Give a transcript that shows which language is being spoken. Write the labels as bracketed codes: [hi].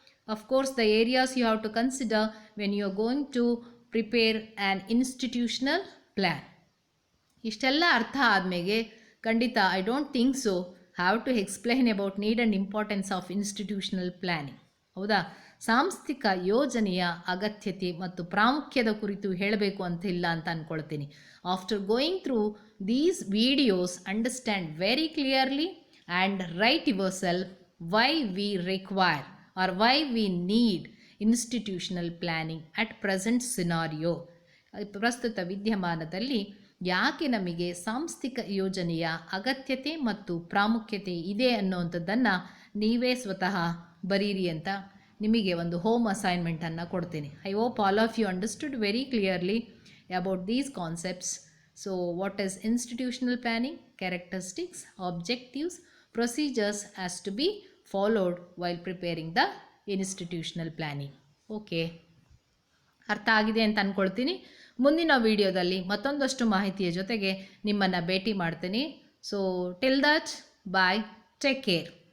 [en] Of course, the areas you have to consider when you are going to prepare an institutional plan. [kn] ಇಷ್ಟೆಲ್ಲ ಅರ್ಥ ಆದಮೇಲೆ ಖಂಡಿತ [en] I don't think so have to explain about need and importance of institutional planning. [kn] ಹೌದಾ? ಸಾಂಸ್ಥಿಕ ಯೋಜನೆಯ ಅಗತ್ಯತೆ ಮತ್ತು ಪ್ರಾಮುಖ್ಯದ ಕುರಿತು ಹೇಳಬೇಕು ಅಂತ ಇಲ್ಲ ಅಂತ ಅಂದ್ಕೊಳ್ತೀನಿ. [en] After going through these videos, understand very clearly and write yourself why we require or why we need institutional planning at present scenario. [kn] ಪ್ರಸ್ತುತ ವಿದ್ಯಮಾನದಲ್ಲಿ ಯಾಕೆ ನಮಗೆ ಸಾಂಸ್ಥಿಕ ಯೋಜನೆಯ ಅಗತ್ಯತೆ ಮತ್ತು ಪ್ರಾಮುಖ್ಯತೆ ಇದೆ ಅನ್ನೋವಂಥದ್ದನ್ನು ನೀವೇ ಸ್ವತಃ ಬರೀರಿ ಅಂತ ನಿಮಗೆ ಒಂದು ಹೋಮ್ ಅಸೈನ್ಮೆಂಟನ್ನು ಕೊಡ್ತೀನಿ. [en] I hope all of you understood very clearly about these concepts. So what is institutional planning, characteristics, objectives, procedures has to be followed while preparing the institutional planning. [kn] Okay, ಅರ್ಥ ಆಗಿದೆ ಅಂತ ಅಂದ್ಕೊಳ್ತೀನಿ. ಮುಂದಿನ ವಿಡಿಯೋದಲ್ಲಿ ಮತ್ತೊಂದಷ್ಟು ಮಾಹಿತಿಯ ಜೊತೆಗೆ ನಿಮ್ಮನ್ನು ಭೇಟಿ ಮಾಡ್ತೀನಿ. [en] So till that, bye, take care.